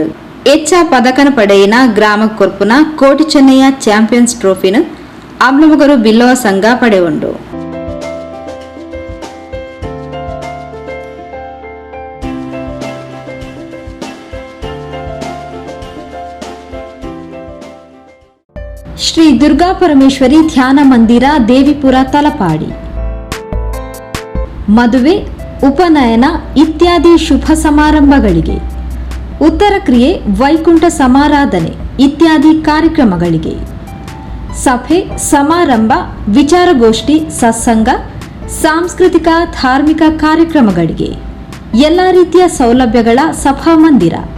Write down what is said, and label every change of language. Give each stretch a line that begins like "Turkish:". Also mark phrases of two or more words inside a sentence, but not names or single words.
Tulu: ಹೆಚ್ಚ ಪದಕನ ಪಡೆಯಿನ ಗ್ರಾಮ ಕೊರ್ಪುನ ಕೋಟಿ ಚೆನ್ನಯ್ಯ ಚಾಂಪಿಯನ್ಸ್ ಟ್ರೋಫಿನ ಅಮ್ಲಮಗರು ಬಿಲ್ಲವ ಸಂಘ ಪಡೆಯುಂಡು.
Kannada: ಶ್ರೀ ದುರ್ಗಾ ಪರಮೇಶ್ವರಿ ಧ್ಯಾನ ಮಂದಿರ ದೇವಿಪುರ ತಲಪಾಡಿ. ಮದುವೆ, ಉಪನಯನ ಇತ್ಯಾದಿ ಶುಭ ಸಮಾರಂಭಗಳಿಗೆ, ಉತ್ತರ ಕ್ರಿಯೆ, ವೈಕುಂಠ ಸಮಾರಾಧನೆ ಇತ್ಯಾದಿ ಕಾರ್ಯಕ್ರಮಗಳಿಗೆ, ಸಭೆ, ಸಮಾರಂಭ, ವಿಚಾರಗೋಷ್ಠಿ, ಸತ್ಸಂಗ, ಸಾಂಸ್ಕೃತಿಕ ಧಾರ್ಮಿಕ ಕಾರ್ಯಕ್ರಮಗಳಿಗೆ ಎಲ್ಲ ರೀತಿಯ ಸೌಲಭ್ಯಗಳ ಸಭಾಮಂದಿರ.